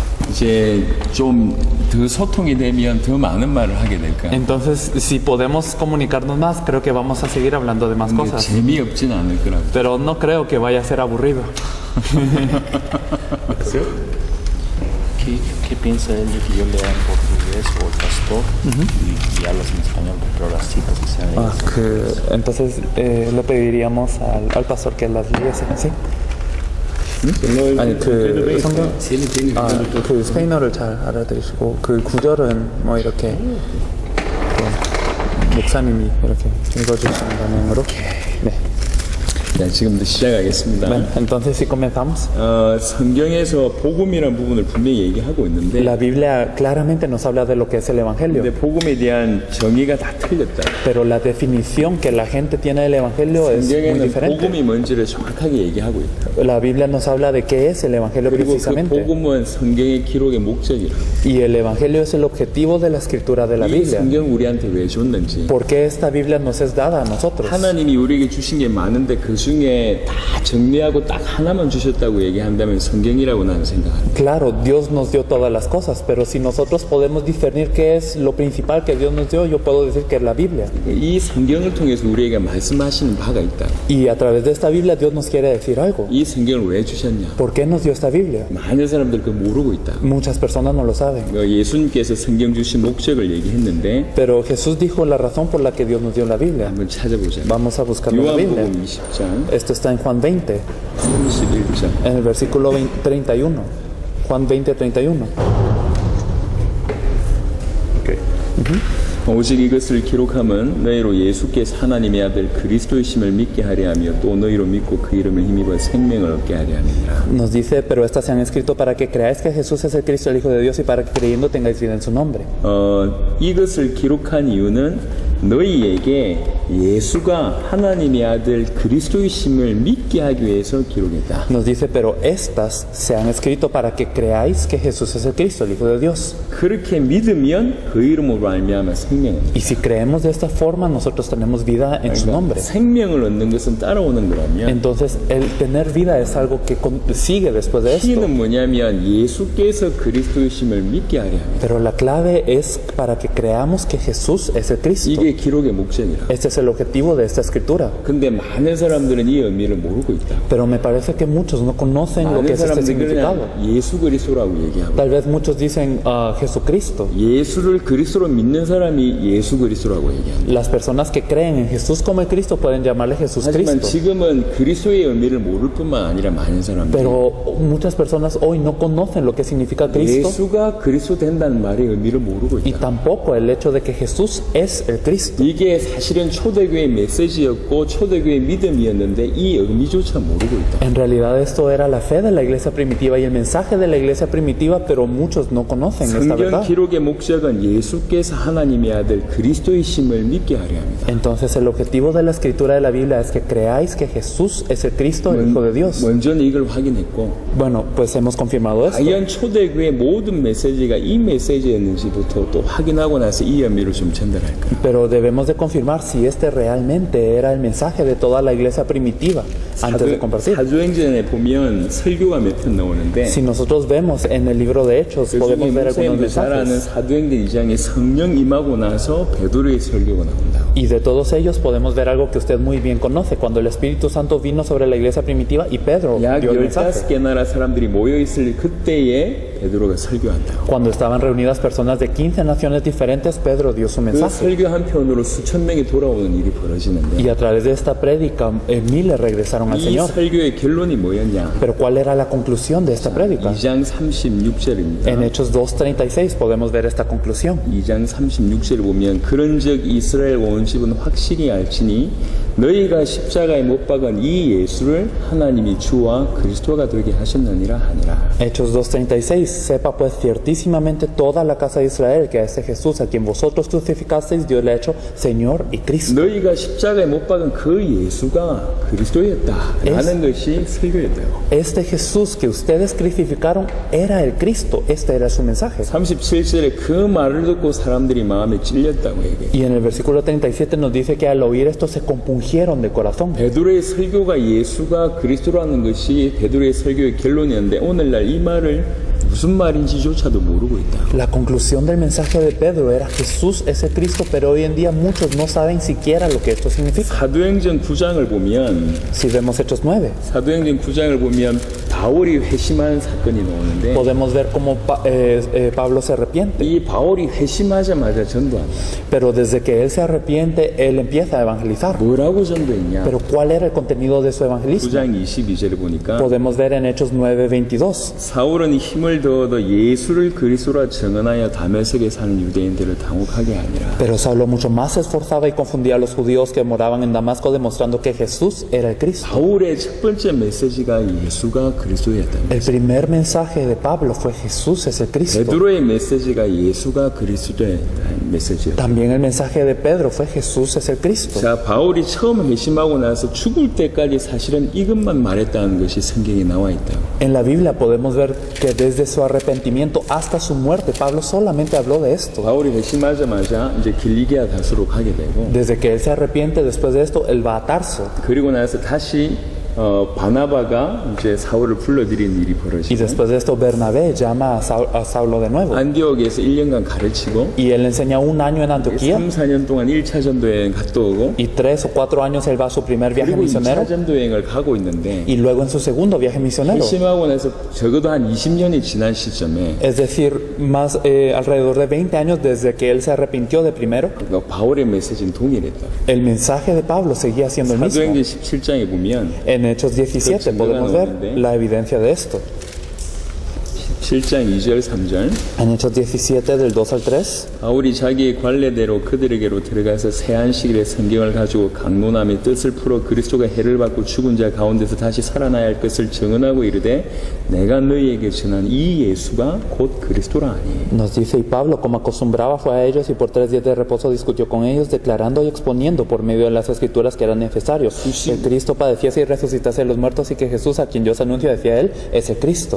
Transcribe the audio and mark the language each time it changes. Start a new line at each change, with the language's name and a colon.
Korean: 이제 좀 더 소통이 되면 더 많은 말을 하게 될 거야.
Spanish: Entonces, si podemos comunicarnos más, creo que vamos a seguir hablando de más
Korean: 근데
Spanish: cosas.
Korean: 재미없진 않을 거라고.
Spanish: Pero no creo que vaya a ser aburrido. ¿Qué piensa él de que yo lea en portugués o el pastor y hablas en español? Pero las citas que sean Entonces, le pediríamos al pastor que las leyese, ¿sí?
Korean: 아니 그 성경 그 스페인어를 잘 알아들으시고 그 구절은 뭐 이렇게 목사님이 이렇게 읽어주시는 방향으로. 네. 자, 지금부터 시작하겠습니다.
Spanish: Bueno, entonces si comenzamos.
Korean: 성경에서 복음이라는 부분을 분명히 얘기하고 있는데
Spanish: La Biblia claramente nos habla de lo que es el Evangelio,
Korean: 근데 복음에 대한 정의가 다 틀렸다.
Spanish: pero la definición que la gente tiene del Evangelio es muy
Korean: 성경에는
Spanish: diferente.
Korean: 복음이 뭔지를 정확하게 얘기하고 있다.
Spanish: La Biblia nos habla de qué es el Evangelio
Korean: 그리고 그
Spanish: precisamente.
Korean: 복음은 성경의 기록의 목적이라.
Spanish: Y el Evangelio es el objetivo de la escritura de la
Korean: 이
Spanish: Biblia.
Korean: 성경 우리한테 왜 줬는지.
Spanish: ¿Por qué esta Biblia nos es dada a nosotros?
Korean: 하나님이 우리에게 주신 게 많은데 그 중에 다 정리하고 딱 하나만 주셨다고 얘기한다면 성경이라고 나는 생각합니다.
Spanish: Claro, Dios nos dio todas las cosas, pero si nosotros podemos discernir qué es lo principal que Dios nos dio, yo puedo decir que es la Biblia.
Korean: 이 성경을 통해서 우리에게 말씀하시는 바가 있다.
Spanish: Y a través de esta Biblia Dios nos quiere decir algo.
Korean: 이 성경을 왜 주셨냐?
Spanish: ¿Por qué nos dio esta Biblia?
Korean: 많은 사람들 그거 모르고 있다.
Spanish: Muchas personas no lo saben.
Korean: 예수님께서 성경 주신 목적을 얘기했는데
Spanish: Pero Jesús dijo la razón por la que Dios nos dio la Biblia.
Korean: 한번 찾아보자.
Spanish: Vamos a buscar la Biblia.
Korean: 요한복음 20장
Spanish: Esto está en Juan 20,
Korean: 31장.
Spanish: en el versículo 31. Juan 20, 31.
Korean: 오직 이것을 기록함은 너희로 예수께서 하나님의 아들 그리스도이심을 믿게 하려 하며 또 너희로 믿고 그 이름을 힘입어 생명을 얻게 하려 함이니라.
Spanish: Nos dice, pero estas se han escrito para que creáis que Jesús es el Cristo, el Hijo de Dios, y para que creyendo tengáis vida en su nombre.
Korean: 이것을 기록한 이유는 너희에게 예수가 하나님의 아들 그리스도이심을 믿게 하기 위해서 기록했다.
Spanish: Nos dice, pero estas se han escrito para que creáis que Jesús es el Cristo, el Hijo de Dios.
Korean: 그렇게 믿으면 그 이름으로 말미암아 생명을.
Spanish: Y si creemos de esta forma, nosotros tenemos vida en su nombre.
Korean: 생명을 얻는 것은 따라오는 거라면
Spanish: Entonces, el tener vida es algo que sigue después de esto.
Korean: 키는 뭐냐면 예수께서 그리스도이심을 믿게 하려 합니다.
Spanish: Pero la clave es para que creamos que Jesús es el Cristo.
Korean: 이게 기록의 목적이라.
Spanish: Este es el objetivo de esta escritura.
Korean: 근데 많은 사람들은 이 의미를 모르고 있다.
Spanish: Pero me parece que muchos no conocen lo
Korean: 많은
Spanish: que es este
Korean: 사람들이
Spanish: significado.
Korean: 그냥 예수 그리스도라고 얘기하고
Spanish: Tal vez muchos dicen Jesucristo.
Korean: 예수를 그리스도로 믿는 사람이 예수 그리스도라고 얘기합니다.
Spanish: Las personas que creen en Jesús como el Cristo pueden llamarle Jesús
Korean: 하지만
Spanish: Cristo.
Korean: 지금은 그리스도의 의미를 모를 뿐만 아니라 많은 사람들이
Spanish: Pero muchas personas hoy no conocen lo que significa Cristo
Korean: 예수가 그리스도 된다는 말의 의미를 모르고
Spanish: y
Korean: 있다.
Spanish: tampoco el hecho de que Jesús es el Cristo.
Korean: 이게 사실은 초대교회 메시지였고 초대교회 믿음이었는데 이 의미조차 모르고 있다.
Spanish: En realidad esto era la fe de la iglesia primitiva y el mensaje de la iglesia primitiva, pero muchos no conocen esta
Korean: 성경
Spanish: verdad.
Korean: 기록의 목적은 예수께서 하나님의 아들 그리스도이심을 믿게 하려 합니다.
Spanish: Entonces el objetivo de la escritura de la Biblia es que creáis que Jesús es el Cristo, el Hijo de Dios.
Korean: 먼저는 이걸 확인했고
Spanish: Bueno, pues hemos confirmado esto.
Korean: 과연 초대교회 모든 메시지가 이 메시지였는지부터 또 확인하고 나서 이 의미를 좀 전달할 거예요.
Spanish: Pero debemos de confirmar si este realmente era el mensaje de toda la iglesia primitiva antes de compartir.
Korean: 사도행전에 보면 설교가 몇 편 나오는데
Spanish: Si nosotros vemos en el libro de Hechos,
Korean: 그 중에
Spanish: podemos ver algunos
Korean: 목사님들 잘 아는
Spanish: mensajes.
Korean: 사도행전 2장에 성령 임하고 나서 베드로의 설교가 나온다고.
Spanish: Y de todos ellos podemos ver algo que usted muy bien conoce, cuando el Espíritu Santo vino sobre la iglesia primitiva y Pedro
Korean: 약
Spanish: dio el mensaje.
Korean: 15개 나라 사람들이 모여있을 그때에 베드로가 설교한다고.
Spanish: Cuando estaban reunidas personas de 15 naciones diferentes, Pedro dio su
Korean: 그
Spanish: mensaje.
Korean: 설교 한 편으로 수천 명이 돌아오는 일이 벌어지는데
Spanish: Y a través de esta prédica, miles regresaron al
Korean: 이
Spanish: Señor.
Korean: 설교의 결론이 뭐였냐?
Spanish: Pero ¿cuál era la conclusión de esta prédica?
Korean: 2장 36절입니다.
Spanish: En Hechos 2:36 podemos ver esta conclusión.
Korean: 2장 36절을 보면 그런즉 이스라엘 온 집은 확실히 알지니 너희가 십자가에 못 박은 이 예수를 하나님이 주와 그리스도가 되게 하셨느니라 하니라.
Spanish: Hechos 2:36, sepa pues ciertísimamente toda la casa de Israel que a este Jesús a quien vosotros crucificasteis Dios le ha hecho Señor y Cristo.
Korean: 너희가 십자가에 못 박은 그 예수가 그리스도였다 라는 것이 설교였다고.
Spanish: Este Jesús que ustedes crucificaron era el Cristo, este era su mensaje.
Korean: 37절에 그 말을 듣고 사람들이 마음에 찔렸다고 얘기해요.
Spanish: Y en el versículo 37 nos dice que al oír esto se compungieron de corazón.
Korean: 베드로의 설교가 예수가 그리스도라는 것이 베드로의 설교의 결론이었는데 오늘날 이 말을 무슨 말인지조차도 모르고 있다.
Spanish: La conclusión del mensaje de Pedro era Jesús es el Cristo, pero hoy en día muchos no saben siquiera lo que esto significa.
Korean: 사도행전 9장을 보면
Spanish: Si vemos Hechos 9,
Korean: 사도행전 9장을 보면 다 바울이 회심하는 사건이 나오는데
Spanish: podemos ver cómo Pablo se arrepiente.
Korean: 이 바울이 회심하자마자 전도한다.
Spanish: Pero desde que él se arrepiente, él empieza a evangelizar.
Korean: 뭐라고 전도했냐?
Spanish: Pero ¿cuál era el contenido de su evangelismo?
Korean: 9장 22절을 보니까
Spanish: Podemos ver en Hechos 9:22.
Korean: 사울은 힘을 더어도 예수를 그리스도라 증언하여 다메섹에 사는 유대인들을 당혹하게 하니라.
Spanish: Pero Saulo mucho más se esforzaba y confundía a los judíos que moraban en Damasco, demostrando que Jesús era el Cristo.
Korean: 바울의 첫 번째 메시지가 예수가 그리스도였다.
Spanish: El primer mensaje de Pablo fue Jesús es el Cristo.
Korean: 베드로의 메시지가 예수가 그리스도의 메시지였다.
Spanish: También el mensaje de Pedro fue Jesús es el Cristo.
Korean: 자, 바울이 처음 회심하고 나서 죽을 때까지 사실은 이것만 말했다는 것이 성경에 나와 있다.
Spanish: En la Biblia podemos ver que desde su arrepentimiento hasta su muerte, Pablo solamente habló de esto.
Korean: 바울이 회심하자마자 이제 길리기아 다수로 가게 되고
Spanish: Desde que él se arrepiente, después de esto, él va a Tarso.
Korean: 그리고 나서 다시 바나바가 이제 사울을 불러들인 일이
Spanish: Y
Korean: 벌어지고
Spanish: después de esto, Bernabé llama a Saulo de nuevo.
Korean: 안디옥에서 1년간 가르치고
Spanish: Y él enseña un año en Antioquía.
Korean: 3, 4년 동안 1차 전도여행 갔다 오고
Spanish: Y 3 o 4 años él va a su primer viaje
Korean: 그리고
Spanish: misionero.
Korean: 2차 전도여행을 가고 있는데
Spanish: Y luego en su segundo viaje misionero.
Korean: 회심하고 나서 적어도 한 20년이 지난 시점에
Spanish: Es decir, más alrededor de 20 años desde que él se arrepintió de primero,
Korean: 바울의 메시지는 동일했다.
Spanish: el mensaje de Pablo seguía siendo el mismo.
Korean: 사도행전 17장에 보면
Spanish: En Hechos 17 podemos ver la evidencia de esto.
Korean: 7장 2절 3절
Spanish: En Hechos 17 del 2 al 3,
Korean: 바울이 자기의 관례대로 그들에게로 들어가서 새 안식일에 성경을 가지고 강론함의 뜻을 풀어 그리스도가 해를 받고 죽은 자 가운데서 다시 살아나야 할 것을 증언하고 이르되 내가 너희에게 전한 이 예수가 곧 그리스도라 하니.
Spanish: nos dice, y Pablo, como acostumbraba, fue a ellos y por 3 días de reposo discutió con ellos, declarando y exponiendo por medio de las escrituras que eran necesarios que Cristo padeciese y resucitase de los muertos y que Jesús, a quien yo os anuncio, decía él, es el Cristo.